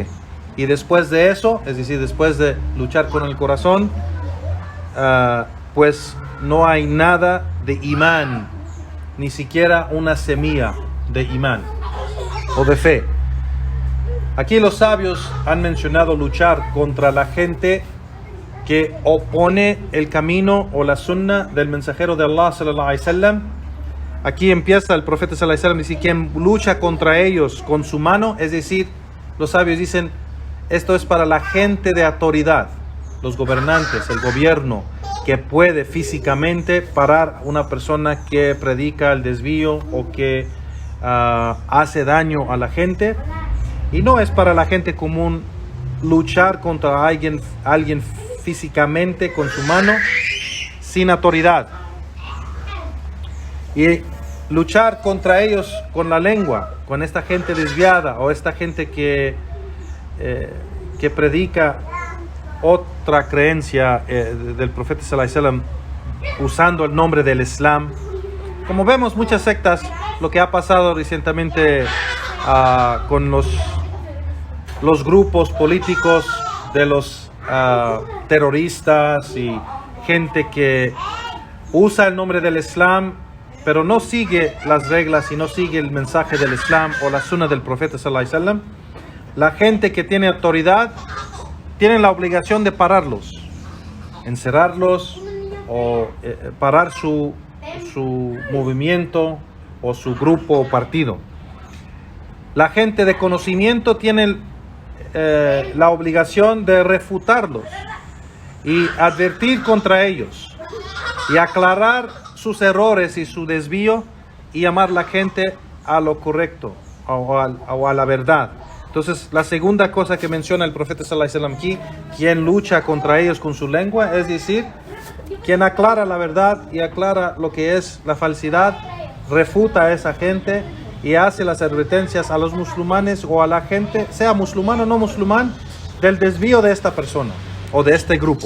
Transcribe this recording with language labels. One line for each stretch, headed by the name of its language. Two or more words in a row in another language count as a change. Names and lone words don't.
Spanish: Y después de eso, es decir, después de luchar con el corazón, pues no hay nada de imán, ni siquiera una semilla de imán o de fe. Aquí los sabios han mencionado luchar contra la gente que opone el camino o la sunna del mensajero de Allah
Arabic: صلى الله عليه وسلم.
Spanish: Aquí empieza el profeta
Arabic: صلى الله عليه وسلم,
Spanish: dice, quien lucha contra ellos con su mano, es decir, los sabios dicen, esto es para la gente de autoridad, los gobernantes, el gobierno, que puede físicamente parar una persona que predica el desvío o que hace daño a la gente. Y no es para la gente común luchar contra alguien físicamente con su mano sin autoridad. Y luchar contra ellos con la lengua, con esta gente desviada o esta gente que predica otra creencia del profeta
Arabic: صلى الله عليه وسلم
Spanish: usando el nombre del Islam. Como vemos muchas sectas, lo que ha pasado recientemente con los grupos políticos de los terroristas y gente que usa el nombre del Islam pero no sigue las reglas y no sigue el mensaje del Islam o la sunna del profeta
Arabic: صلى الله عليه وسلم.
Spanish: La gente que tiene autoridad tiene la obligación de pararlos, encerrarlos o parar su movimiento o su grupo o partido. La gente de conocimiento tiene la obligación de refutarlos y advertir contra ellos y aclarar sus errores y su desvío y llamar a la gente a lo correcto o a la verdad. Entonces, la segunda cosa que menciona el profeta
Arabic: صلى الله عليه وسلم
Spanish: aquí, quien lucha contra ellos con su lengua, es decir, quien aclara la verdad y aclara lo que es la falsedad, refuta a esa gente y hace las advertencias a los musulmanes o a la gente, sea musulmán o no musulmán, del desvío de esta persona o de este grupo.